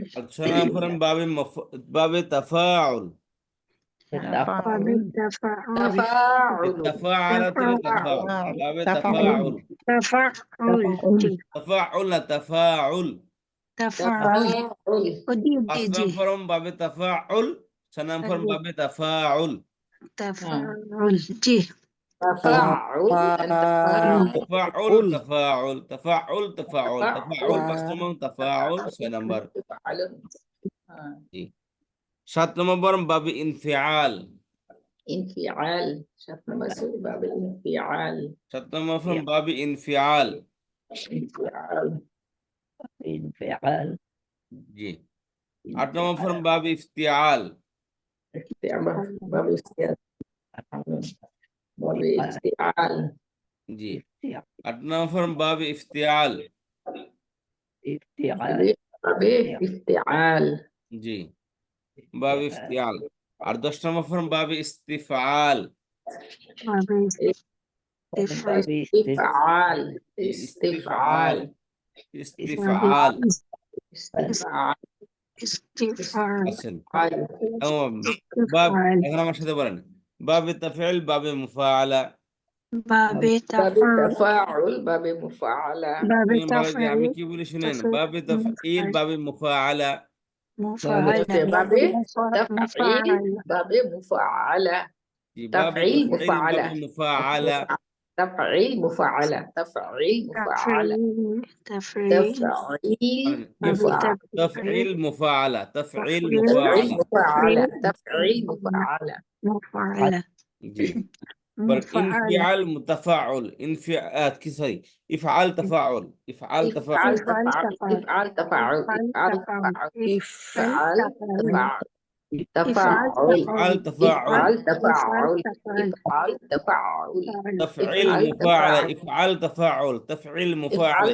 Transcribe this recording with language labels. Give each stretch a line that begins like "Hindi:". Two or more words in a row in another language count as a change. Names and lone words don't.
Bangla: আর 6 নম্বর ফর্ম
Arabic: باب تفاعل.
Bangla: বাবে তাফাউল, তাফাউল, তাফাআলা থেকে তাফাউল, বাবে তাফাউল, তাফাউল। তাফাউল, জি তাফাউল না তাফাউল। তাফাউল, ও জি 5 জি জি নম্বর ফর্ম
Arabic: باب تفاعل,
Bangla: 6 নম্বর ফর্ম
Arabic: باب تفاعل.
Bangla: তাফাউল, জি তাফাউল and তাফাউল। তাফাউল, তাফাউল, তাফাউল, তাফাউল, তাফাউল 5 নম্বর, তাফাউল 6 নম্বর। জি। 7 নম্বর ফর্ম
Arabic: باب انفعال.
Bangla: ইনফিআল। 7 নম্বর সূরা
Arabic: باب انفعال.
Bangla: 7 নম্বর ফর্ম
Arabic: باب انفعال.
Bangla: ইনফিআল। ইনফিআল। জি। 8 নম্বর ফর্ম
Arabic: باب افتعال. باب افتعال. باب افتعال.
Bangla: জি। 8 নম্বর ফর্ম
Arabic: باب افتعال.
Bangla: ইফতিআল।
Arabic: باب افتعال.
Bangla: জি,
Arabic: باب افتعال.
Bangla: আর 10 নম্বর ফর্ম
Arabic: باب استفعال. باب استفعال,
Bangla: বাবে ইফআল। ইস্তিফআল, ইস্তিফআল। ইস্তিফআল। ইস্তিফআল। ইস্তিফাল, আছেন ইস্তিফআল। বাব, ইস্তিফাল, এখন আমার সাথে বলেন,
Arabic: باب تفعيل، باب مفاعلة. বাবে باب তাফাউল التفاعل باب مفاعلة বাবে
Bangla: শুনেন ভালো যে আমি তাফাউল কি বলি শুনেন তাফাউল
Arabic: باب تفعيل باب مفاعلة মুফাআলা باب تفعيل মুফাআলা باب مفاعلة
Bangla: জি বাবে
Arabic: تفعيل تفعيل باب مفاعلة মুফাআলা تفعيل مفاعلة تفعيل مفاعلة তাফঈল تفعيل বাবে مفاعلة تفعيل مفاعلة تفعيل تفعيل মুফাআলা مفاعلة تفعيل مفاعلة মুফাআলা জি بل মুফাআলা انفعال متفاعل
Bangla: কি সরি
Arabic: ইফআল تفاعل ইফআল افعل تفاعل تفاعل افعل تفاعل افعل ইফআল تفاعل তাফাউল تفاعل ইফআল ইফআল تفاعل افعل تفاعل افعل تفاعل تفعيل افعل مفاعلة تفاعل افعال تفاعل تفعيل مفاعلة